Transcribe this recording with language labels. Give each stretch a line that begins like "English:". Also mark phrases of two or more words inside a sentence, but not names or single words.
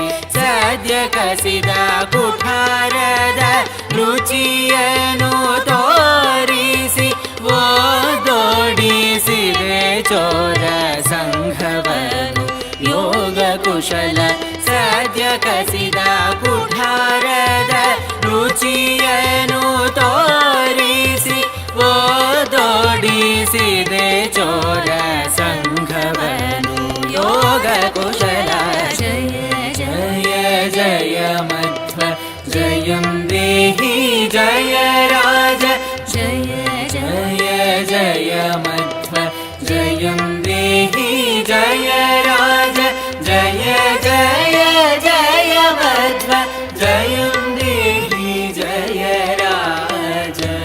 Kannada: ಸದ್ಯ ಕಸಿದ ಕುಠಾರದ ರುಚಿಯನು ತೋರಿಸಿ ಓದೋಡಿಸಿದೆ ಚೋರ ಸಂಘವನು ಯೋಗ ಕುಶಲ. ಸದ್ಯ ಕಸಿದ ಕುಠಾರದ ರುಚಿಯನು ತೋರಿಸಿ ಓದೋಡಿಸಿದೆ ಚೋರ ಸಂಘವನು ಯೋಗ ಕುಶಲ.
Sanskrit: ಜಯ ಜಯ ಜಯ ಮಧ್ವ ಜಯಂ ದೇಹಿ ಜಯ ರಾಜ ಜಯ ಜಯ ಜಯ ಮಧ್ವ ಜಯಂ ದೇಹಿ ಜಯ ರಾಜ ಜಯ ಜಯ ಜಯ ಮಧ್ವ ಜಯಂ ದೇಹಿ ಜಯ ರಾಜ.